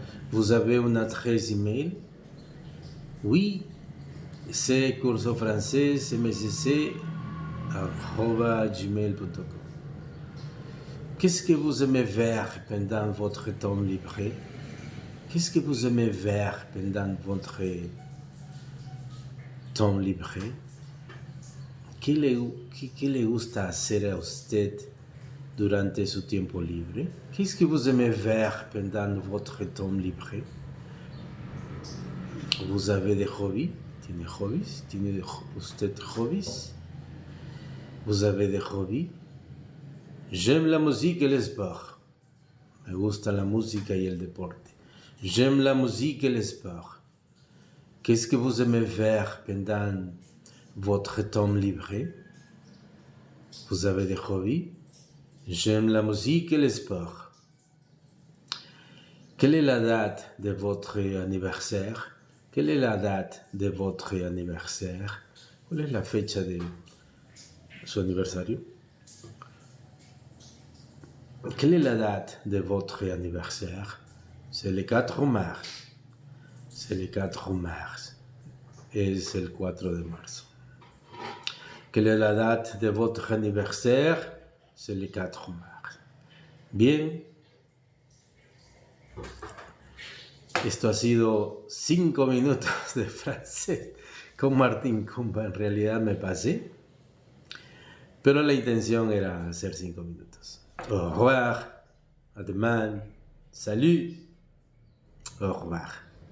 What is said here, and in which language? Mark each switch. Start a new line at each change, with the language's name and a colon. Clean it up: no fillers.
French: Vous avez une adresse email? Oui, c'est curso francés msc@gmail.com. Qu'est-ce que vous aimez faire pendant votre temps libre? Qu'est-ce que vous aimez faire pendant votre temps libre?
Spanish: ¿Qué le gusta hacer a usted durante su tiempo libre?
French: Qu'est-ce que vous aimez faire pendant votre temps libre? Vous avez des hobbies?
Spanish: ¿Tiene hobbies? ¿Tiene usted hobbies?
French: Vous avez des hobbies? J'aime la musique et le sport.
Spanish: Me gusta la música y el deporte.
French: J'aime la musique et le sport. Qu'est-ce que vous aimez faire pendant votre temps libre? Vous avez des hobbies? J'aime la musique et le sport. Quelle est la date de votre anniversaire? Quelle est la date de votre anniversaire?
Spanish: ¿Cuál es la fecha de su aniversario?
French: Quelle est la date de votre anniversaire? C'est le 4 mars. C'est le 4 mars.
Spanish: Es el 4 de marzo.
French: Quelle est la date de votre anniversaire? C'est le 4 mars. Bien.
Spanish: Esto ha sido 5 minutos de francés con Martín Compa. En realidad me pasé, pero la intención era hacer 5 minutos.
French: Au revoir, à demain, salut, au revoir.